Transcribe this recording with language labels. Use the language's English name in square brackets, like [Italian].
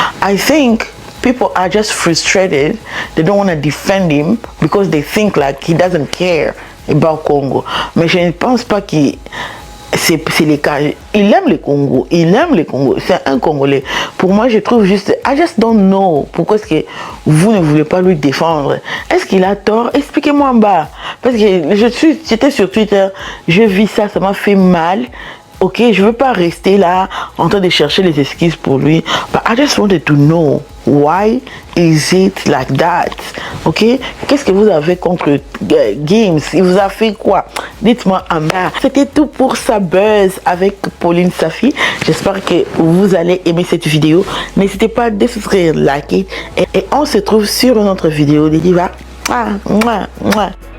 [English] I think people are just frustrated. They don't want to defend him because they think like he doesn't care about Congo. [French] Mais je ne pense pas que c'est le cas. Il aime le Congo. Il aime le Congo. C'est un Congolais. Pour moi, je trouve juste... [English] I just don't know. [French] Pourquoi est-ce que vous ne voulez pas lui défendre? Est-ce qu'il a tort? Expliquez-moi en bas. Parce que j'étais sur Twitter. Je vis ça. Ça m'a fait mal. Ok, je veux pas rester là en train de chercher les excuses pour lui. [English] But I just wanted to know why is it like that? [French] Ok, qu'est-ce que vous avez contre Gims? Il vous a fait quoi? Dites-moi en bas. C'était tout pour sa buzz avec Pauline Safi. J'espère que vous allez aimer cette vidéo. N'hésitez pas à souscrire, liker et on se trouve sur une autre vidéo. Des divas. Mouah, mouah, mouah.